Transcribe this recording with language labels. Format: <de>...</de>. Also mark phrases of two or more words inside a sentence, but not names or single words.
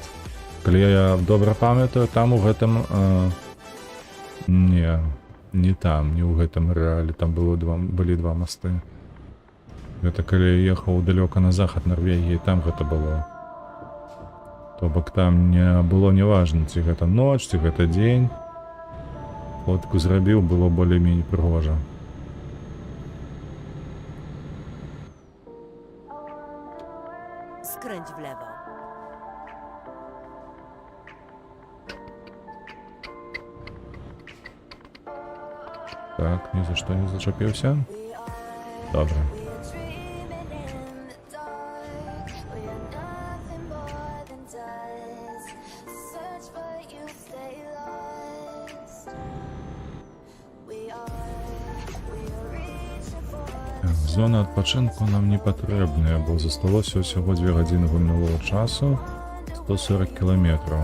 <be>Калі я добра памятаю, там у гэтым... Не там, не ў гэтым рэалі, там былі два мосты. Гэта калі я ехаў далёка на захад Нарвегіі, там гэта было. То бок там не было неважна, ці гэта ноч, ці гэта дзень. Фотку зрабіў, было болей-меней прыгожа.</be> <pl>Skręć w lewo.</pl> <be>Так, ні за што не зачапіўся.</be> <uk>Добре.</uk> <be>Зона адпачынку нам не патрэбная, бо засталося ўсяго 2 гадзіны гульнявога часу, 140 кіламетраў.</be>